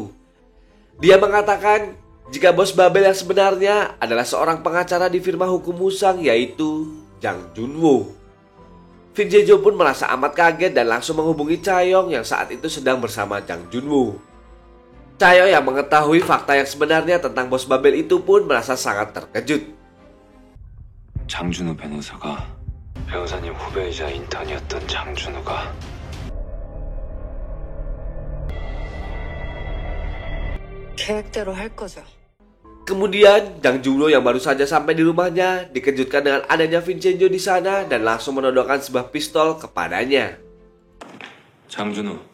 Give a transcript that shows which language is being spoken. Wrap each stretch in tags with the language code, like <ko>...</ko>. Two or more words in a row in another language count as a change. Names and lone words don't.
<id>Dia mengatakan jika Bos Babel yang sebenarnya adalah seorang pengacara di firma hukum Musang yaitu Jang Junwoo. Vincenzo pun merasa amat kaget dan langsung menghubungi Cha-yong yang saat itu sedang bersama Jang Junwoo. Cha-yong yang mengetahui fakta yang sebenarnya tentang Bos Babel itu pun merasa sangat terkejut.</id> <ko>장준우 변호사가 변호사님 후배이자 인턴이었던 장준우가 계획대로 할 거죠.</ko> <id>Kemudian, Jang Junwoo yang baru saja sampai di rumahnya dikejutkan dengan adanya Vincenzo di sana dan langsung menodongkan sebuah pistol kepadanya.</id> <ko>장준우</ko>